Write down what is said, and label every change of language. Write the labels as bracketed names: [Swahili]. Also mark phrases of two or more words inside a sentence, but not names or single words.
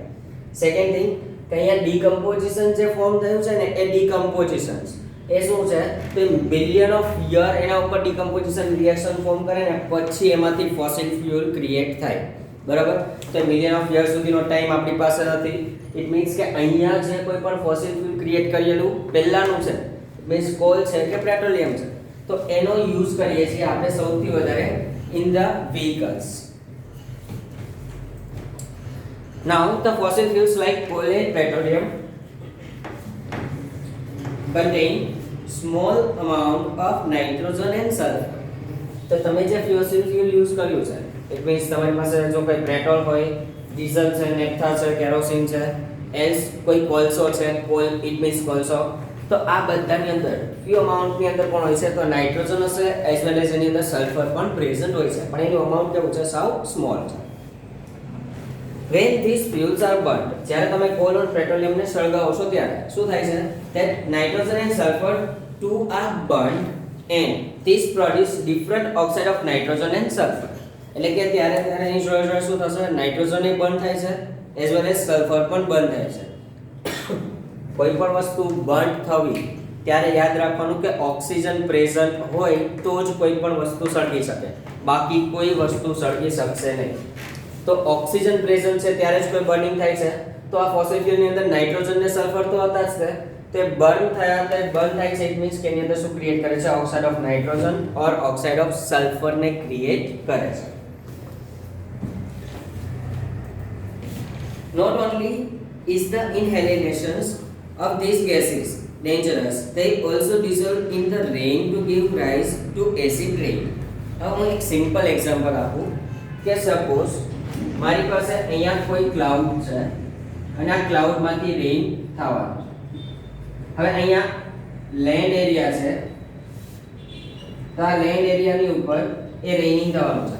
[English] second thing [Gujarati] કે અહીંયા ડીકમ્પોઝિશન જે ફોર્મ થયું છે ને એ ડીકમ્પોઝિશન એ શું છે, તો [English] billion of year [Gujarati] એના ઉપર [English] decomposition reaction form [Gujarati] કરે ને પછી એમાંથી [English] fossil fuel create [Gujarati] થાય. બરાબર, તો [English] million of year [Gujarati] સુધીનો ટાઈમ આપણી પાસે નથી. [English] it means [Gujarati] કે અહીંયા જે કોઈ પણ [English] fossil fuel create [Gujarati] કરેલું પહેલાનું છે, મીન્સ કોલ છે કે પેટ્રોલિયમ છે, તો એનો યુઝ કરીએ છીએ આપણે સૌથી વધારે [English] in the vehicles. Now the fossil fuels like coal and petroleum contain small amount of nitrogen and sulfur. [Gujarati] તો તમે જે [English] fossil fuel use [Gujarati] કર્યું છે, [English] it means [Gujarati] તમારી પાસે જો કોઈ પેટ્રોલ હોય, ડીઝલ છે, નેફથા છે, કેરોસીન છે, એલ્સ કોઈ કોલસો છે, [English] coal it means [Gujarati] કોલસો, તો આ બધાની અંદર [English] few amount [Gujarati] અંદર પણ હોય છે, તો નાઇટ્રોજન હશે [English] as well as [Gujarati] એની અંદર સલ્ફર પણ પ્રેઝન્ટ હોય છે, પણ એનું અમાઉન્ટ કેવું છે, સાવ સ્મોલ છે. [English] When these fuels are burnt, [Gujarati] જ્યારે તમે કોલ અને પેટ્રોલિયમને સળગાવો છો ત્યારે શું થાય છે, [English] that nitrogen and sulfur two are burnt and this produce different oxide of nitrogen and sulfur. [Gujarati] એટલે કે ત્યારે એની જોડે શું થશે, નાઇટ્રોજન એ બર્ન થાય છે [English] as well as [Gujarati] સલ્ફર પણ બર્ન થાય છે. કોઈ પણ વસ્તુ બર્ન થવી ત્યારે યાદ રાખવાનું કે ઓક્સિજન પ્રેઝન્ટ હોય તો જ કોઈ પણ વસ્તુ સળગી શકે, બાકી કોઈ વસ્તુ સળગી શકશે નહીં. તો ઓક્સિજન પ્રેઝન્ટ છે ત્યારે જ કોઈ બર્નિંગ થાય છે. તો આ ફોસિલ ફ્યુલની અંદર નાઇટ્રોજન ને સલ્ફર તો હતા જ છે, તે બર્ન થાય છે, [English] it means [Gujarati] કે એની અંદર શું ક્રિએટ કરે છે, [English] oxide of nitrogen or oxide of sulfur [Gujarati] ને ક્રિએટ કરે છે. [English] Not only is the inhalations of these gases dangerous, they also dissolve in the rain to give rise to acid rain. [Gujarati] હવે હું એક [English] simple example [Gujarati] આપું કે સપોઝ મારી પાસે અહીંયા કોઈ ક્લાઉડ છે અને આ ક્લાઉડમાંથી રેઇન થવાનું છે. હવે અહીંયા [English] land area [Gujarati] છે, તો આ [English] land area [Gujarati] ઉપર એ રેઇનિંગ થવાનું છે.